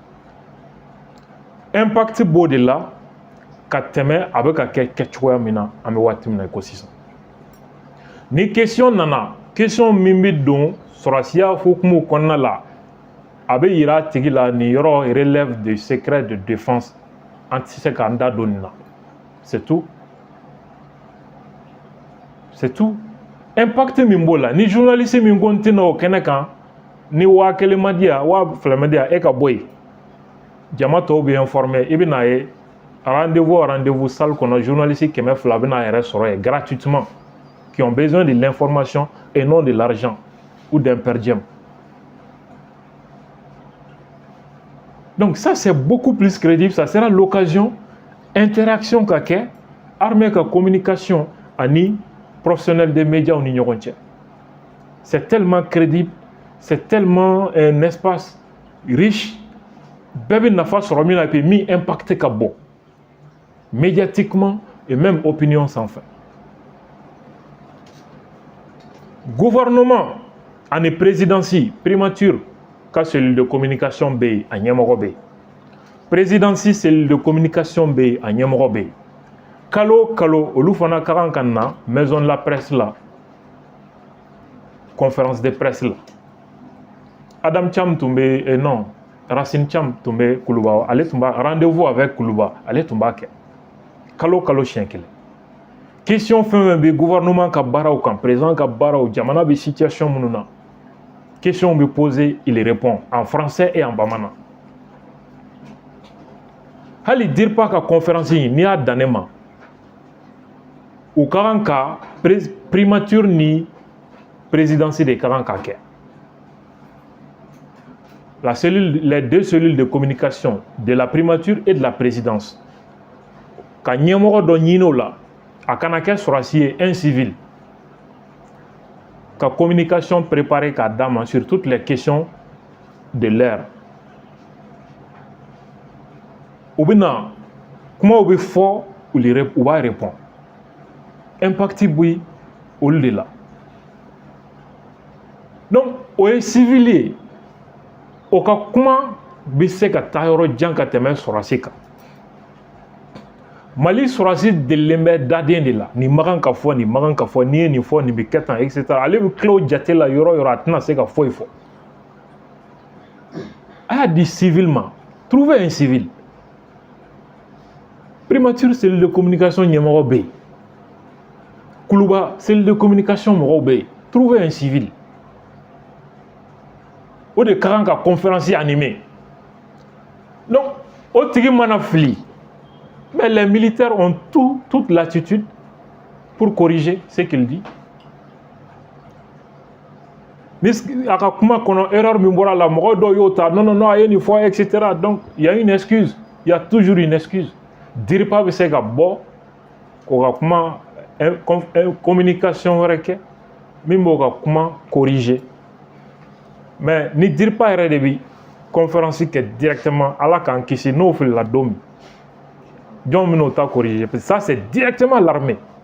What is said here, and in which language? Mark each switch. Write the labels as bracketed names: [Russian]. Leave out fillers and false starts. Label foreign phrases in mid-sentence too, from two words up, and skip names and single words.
[Bambara] impact b'o de la ka tɛmɛ a bɛ ka kɛ kɛcogoya min na an bɛ waati min na i ko sisan ni question nana question min bɛ don sɔrɔsiya hukumu kɔnɔna la a bɛ yira a tigi la nin yɔrɔ [French] relève de secret de défense [Bambara] an tɛ se k'an da don nin na [French] c'est tout [Bambara] impact min b'o la ni journaliste min ko n tɛna o kɛnɛ kan ni 1000 ma di yan 2000 ma di yan e ka bɔ yen jama tɔw bɛ informer i bɛ n'a ye rendez-vous salle kɔnɔ journaliste 200 bɛ n'a yɛrɛ sɔrɔ yen gratuitement [French] qui ont besoin de l'information et non de l'argent ou d'un per diem. Donc ça c'est beaucoup plus crédible, ça sera l'occasion interaction [Bambara] ka kɛ [French] armée ka communication ani professionnels des médias au [Bambara] ɲɔgɔn cɛ. [French] C'est tellement crédible, c'est tellement un espace riche, [Bambara] bɛɛ bɛ nafa sɔrɔ min na [French] et puis [Bambara] min impact ka bon médiatiquement [French] et même opinion sans fin. [Bambara] Gouvernement ani présidence primature ka [French] cellule de communication [Bambara] bɛ yen a ɲɛmɔgɔ bɛ yen présidence [French] cellule de communication [Bambara] bɛ yen a ɲɛmɔgɔ bɛ yen kalo o kalo olu fana ka kan ka na [French] maison de la presse [Bambara] la [French] conférence de presse [Bambara] la Adam Cham tun bɛ non Racine Cham tun bɛ Kuluba ale tun b'a [French] rendez-vous avec Kuluba [Bambara] ale tun b'a kɛ kalo o kalo siɲɛ kelen question fɛn fɛn bɛ gouvernement ka baaraw kan président ka baaraw jamana bɛ situation minnu na question bɛ poser [French] il répond en français et en bamanan [Bambara] hali DIRPA ka conférence in n'i y'a dan ne ma u ka kan ka primature ni présidence de ka kan ka kɛ [French] les deux cellules de communication de la primature et de la présidence [Bambara] ka ɲɛmɔgɔ dɔ ɲini o la a kana kɛ sɔrɔsi ye [French] un civil [Bambara] ka [French] communication préparée [Bambara] k'a d'a ma [French] sur toutes les questions de l'heure [Bambara] u bɛ na kumaw bɛ fɔ u b'a répondre impact bɛ olu de la donc o ye civil ye o ka kuma bɛ se ka taa yɔrɔ jan ka tɛmɛ sɔrɔsi kan Mali sɔrɔsi delilen bɛ daden de la nin ma kan ka fɔ nin ma kan ka fɔ n'i ye nin fɔ nin bɛ kɛ tan etc ale bɛ tila o jate la yɔrɔ yɔrɔ a tɛna se ka foyi fɔ a y'a di civil ma [French] trouver un civil [Bambara] primature [French] cellule de communication [Bambara] ɲɛmɔgɔ bɛ yen Kuluba [French] cellule de communication [Bambara] mɔgɔw bɛ yen [French] trouver un civil [Bambara] o de ka kan ka conférence animer donc o tigi mana fili [French] mais les militaires ont toute l'attitude pour corriger ce qu'il dit. [Bambara] Ni a ka kuma kɔnɔ erreur min bɔra la mɔgɔ dɔw y'o ta [French] non non non [Bambara] a ye nin fɔ etc [French] donc il y a une excuse il y a toujours une excuse [Bambara] DIRPA bɛ se ka bɔ k'o ka kuma communication wɛrɛ kɛ min b'o ka kuma corriger mais ni DIRPA yɛrɛ de bɛ conférence kɛ directement ala k'an kisi n'o filila don min jɔn min'o ta corriger [French] parce que ça c'est directement l'armée